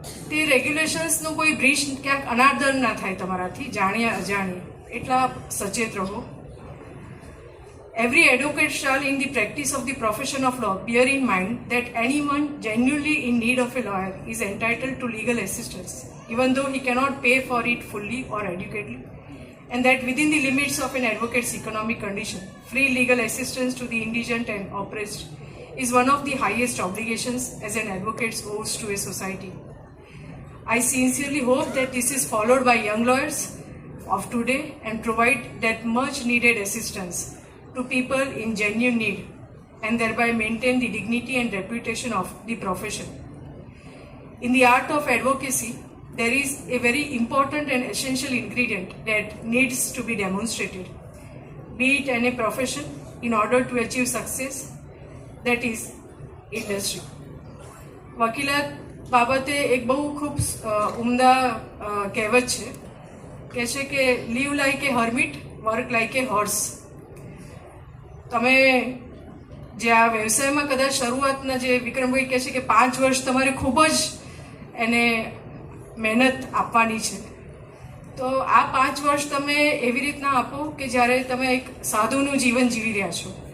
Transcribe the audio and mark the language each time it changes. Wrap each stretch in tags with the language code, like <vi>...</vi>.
<gu>તે રેગ્યુલેશન્સનો કોઈ બ્રીચ ક્યાંક અનાદર ના થાય તમારાથી જાણ્યા અજાણ્યા, એટલા સચેત રહો।</gu> <en>Every advocate shall, in the practice of the profession of law, bear in mind that anyone genuinely in need of a lawyer is entitled to legal assistance, even though he cannot pay for it fully or adequately, and that within the limits of an advocate's economic condition, free legal assistance to the indigent and oppressed is one of the highest obligations as an advocate owes to a society. I sincerely hope that this is followed by young lawyers of today and provide that much needed assistance to people in genuine need and thereby maintain the dignity and reputation of the profession. In the art of advocacy, there is a very important and essential ingredient that needs to be demonstrated, be it in a profession in order to achieve success, that is industry.</en> <gu>વકીલાત બાબતે એક બહુ ખૂબ ઉમદા કહેવત છે, કહે છે કે</gu> <en>Live like a hermit, work like a horse.</en> <gu>તમે જે આ વ્યવસાયમાં કદાચ શરૂઆતના જે વિક્રમભાઈ કહે છે કે 5 વર્ષ તમારે ખૂબ જ એને મહેનત આપવાની છે, તો આ 5 વર્ષ તમે એવી રીતના આપો કે જ્યારે તમે એક સાધુનું જીવન જીવી રહ્યા છો.</gu>